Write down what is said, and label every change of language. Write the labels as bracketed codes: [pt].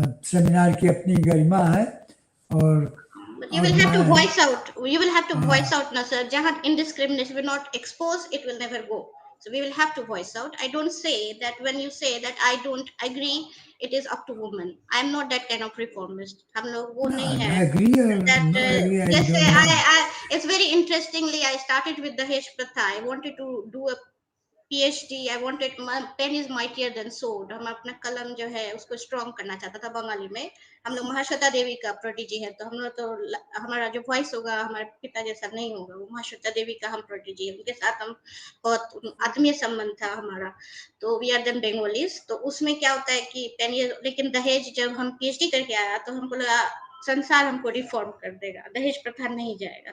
[hi] Seminar की अपनी गरिमा है और [en] But you will have to voice out. You will have to voice out, na sir. Jahan indiscrimination will not expose, it will never go. So we will have to voice out. I don't say that when you say that I don't agree, it is up to women. I'm not that kind of reformist. [hi] हम लोग वो नहीं है. [en] I agree. Yes, it's very interestingly, I started with the Hesh Pratha. I wanted to do a PhD. I wanted, my pen is mightier than sword. [hi] हम अपना कलम जो है उसको strong करना चाहता था बंगाली में. हम लोग महाश्वेता देवी का प्रोटीजी है, तो हम लोग तो हमारा जो वॉइस होगा हमारे पिता जैसा नहीं होगा. वो महाश्वेता देवी का हम प्रोटीजी है, उनके साथ हम बहुत आत्मीय संबंध था हमारा. तो [en] We are then Bengalis. [hi] तो उसमें क्या होता है कि पेन ये, लेकिन दहेज जब हम PhD करके आया तो हमको लगा संसार हमको रिफॉर्म कर देगा, दहेज प्रथा नहीं जाएगा.